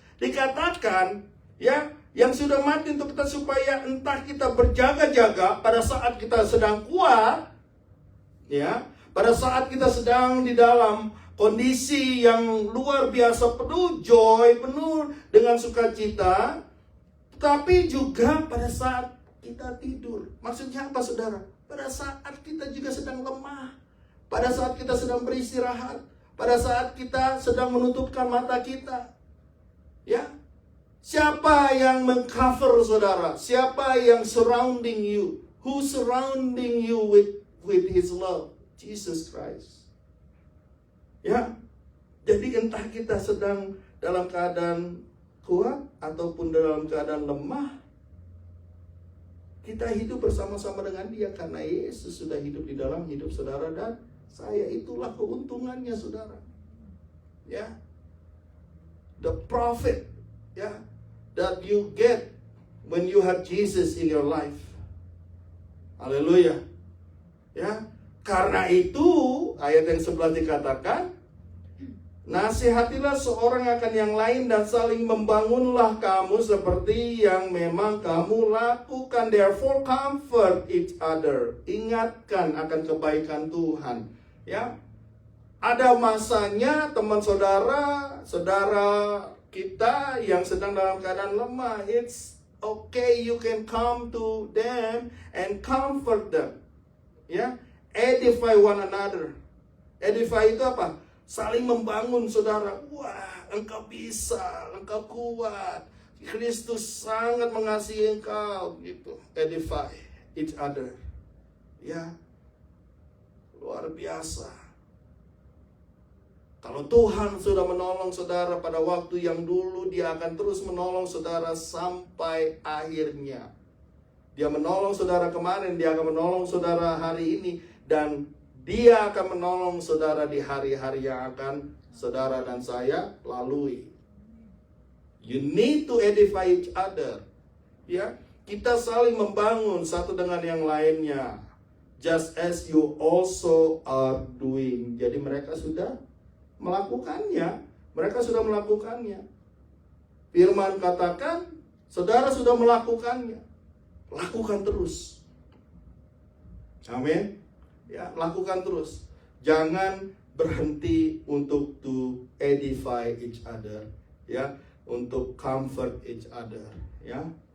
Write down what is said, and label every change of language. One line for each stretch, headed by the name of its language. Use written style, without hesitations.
Indonesian: Dikatakan, ya, yang sudah mati untuk kita supaya entah kita berjaga-jaga pada saat kita sedang kuat, ya, pada saat kita sedang di dalam kondisi yang luar biasa, penuh joy, penuh dengan sukacita, tapi juga pada saat kita tidur. Maksudnya apa, saudara? pada saat kita juga sedang lemah, pada saat kita sedang beristirahat, pada saat kita sedang menutupkan mata kita. Ya, siapa yang mengcover saudara? Siapa yang
English: surrounding you? Who surrounding you with His love? Jesus Christ.
Indonesian: Ya, jadi entah kita sedang dalam keadaan kuat ataupun dalam keadaan lemah, kita hidup bersama-sama dengan Dia karena Yesus sudah hidup di dalam hidup saudara dan saya. Itulah keuntungannya saudara.
English: Ya, the profit, ya, that you get when you have Jesus in your life.
Indonesian: Haleluya. Ya, karena itu ayat yang sebelah dikatakan, nasihatilah seorang akan yang lain dan saling membangunlah kamu seperti yang memang kamu lakukan.
English: Therefore comfort each other.
Indonesian: Ingatkan akan kebaikan Tuhan. Ya, ada masanya teman saudara, saudara kita yang sedang dalam keadaan lemah.
English: It's okay, you can come to them and comfort them. Ya, edify one another. Edify
Indonesian: itu apa? Saling membangun saudara. Wah, engkau bisa, engkau kuat. Kristus sangat mengasihi engkau. Gitu.
English: Edify each other.
Indonesian: Ya, luar biasa. Kalau Tuhan sudah menolong saudara pada waktu yang dulu, Dia akan terus menolong saudara sampai akhirnya. Dia menolong saudara kemarin, Dia akan menolong saudara hari ini, dan Dia akan menolong saudara di hari-hari yang akan saudara dan saya lalui.
English: You need to edify each other.
Indonesian: Ya, kita saling membangun satu dengan yang lainnya.
English: Just as you also are doing.
Indonesian: Jadi mereka sudah melakukannya. Mereka sudah melakukannya. Firman katakan, saudara sudah melakukannya. Lakukan terus. Amin. Ya, lakukan terus. Jangan berhenti untuk
English: to edify each other,
Indonesian: ya, untuk
English: comfort each other,
Indonesian: ya.